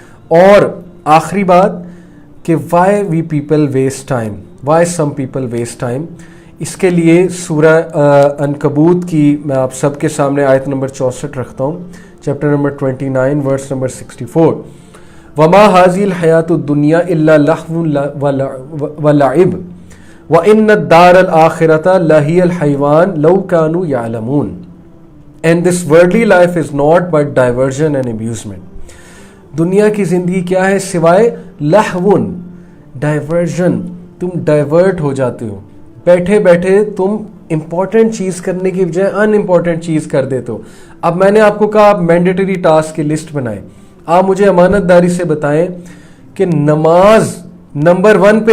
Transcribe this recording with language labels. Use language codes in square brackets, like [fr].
[ur] اور آخری بات کہ [en] Why we people waste time, why some people waste time. [ur] اس کے لیے سورہ عنکبوت کی میں آپ سب کے سامنے آیت نمبر 64 رکھتا ہوں، چیپٹر نمبر 29 ورس نمبر 64. [ar] وما هذه الحیات الدنیا الا لہو ولعب وان الدار الآخرۃ لہی الحیوان لو كانوا یعلمون. [en] And this worldly life is not but diversion and amusement. [ur] دنیا کی زندگی کیا ہے سوائے لہون، ڈائیورژن. تم ڈائیورٹ ہو جاتے ہو، بیٹھے بیٹھے تم امپورٹنٹ چیز کرنے کی بجائے ان امپورٹنٹ چیز کر دیتے ہو. اب میں نے آپ کو کہا آپ مینڈیٹری ٹاسک کی لسٹ بنائیں. آپ مجھے امانت داری سے بتائیں کہ نماز نمبر 1 پہ